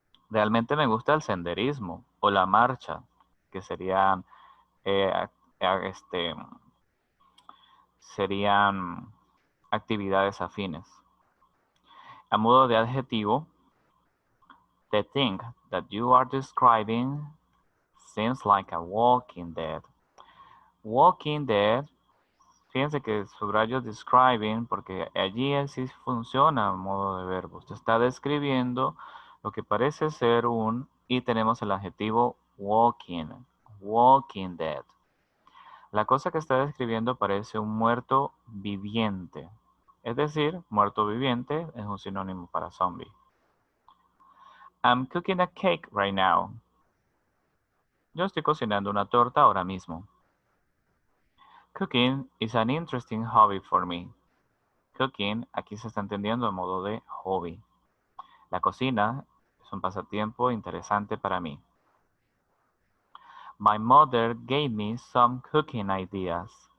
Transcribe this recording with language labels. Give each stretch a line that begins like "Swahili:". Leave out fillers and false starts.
Spanish: Realmente me gusta el senderismo o la marcha, que eh, este, serían actividades afines. A modo de adjetivo,
English: the thing that you are describing seems like a walking dead.
Spanish: Walking dead, fíjense que subrayo describing porque allí sí funciona a modo de verbo. Usted está describiendo lo que parece ser y tenemos el adjetivo walking, walking dead. La cosa que está describiendo parece un muerto viviente. Es decir, muerto viviente es un sinónimo para zombie.
English: I'm cooking a cake right now.
Spanish: Yo estoy cocinando una torta ahora mismo.
English: Cooking is an interesting hobby for me.
Spanish: Cooking aquí se está entendiendo en modo de hobby. La cocina es un pasatiempo interesante para mí.
English: My mother gave me some cooking ideas.